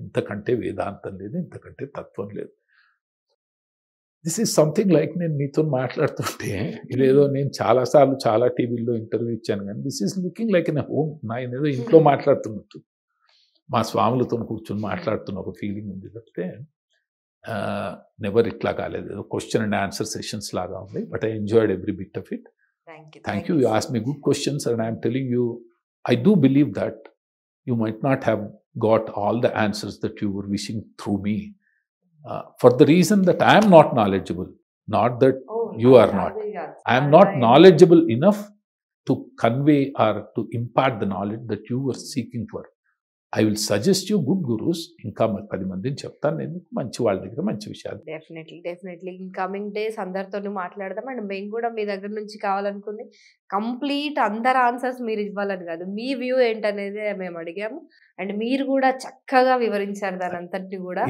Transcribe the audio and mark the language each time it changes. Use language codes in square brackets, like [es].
[te] ఇంతకంటే వేదాంతం లేదు, ఇంతకంటే తత్వం లేదు. [en] this is something like, [te] నేను మీతో మాట్లాడుతుంటే ఇదేదో నేను చాలాసార్లు చాలా టీవీల్లో ఇంటర్వ్యూ ఇచ్చాను, కానీ [en] This is looking like in home. [te] నేను ఏదో ఇంట్లో మాట్లాడుతున్నట్టు, మా స్వాములతో కూర్చొని మాట్లాడుతున్న ఒక ఫీలింగ్ ఉంది తప్పితే నెవర్ ఇట్లా కాలేదు. ఏదో క్వశ్చన్ అండ్ ఆన్సర్ సెషన్స్ లాగా ఉంది. [en] But I enjoyed every bit of it. Thank you. You asked me good questions, and I am telling you, I do believe that you might not have got all the answers that you were wishing through me. For the reason that I am not knowledgeable, not that you are not. I am not knowledgeable enough to convey or to impart the knowledge that you were seeking for. I will suggest you good gurus. [te] ఇంకా 10 మందిని చెప్తాను నేను, మంచి వాళ్ళ దగ్గర మంచి విషయాలు. [en] definitely in coming days [te] అందరితో మాట్లాడదాం. అండ్ మేము కూడా మీ దగ్గర నుంచి కావాలనుకుంది కంప్లీట్ అందరు ఆన్సర్స్ మీరు ఇవ్వాలని కాదు, మీ వ్యూ ఏంటనేది మేము అడిగాము. అండ్ మీరు కూడా చక్కగా వివరించారు దాని అంతటిని కూడా.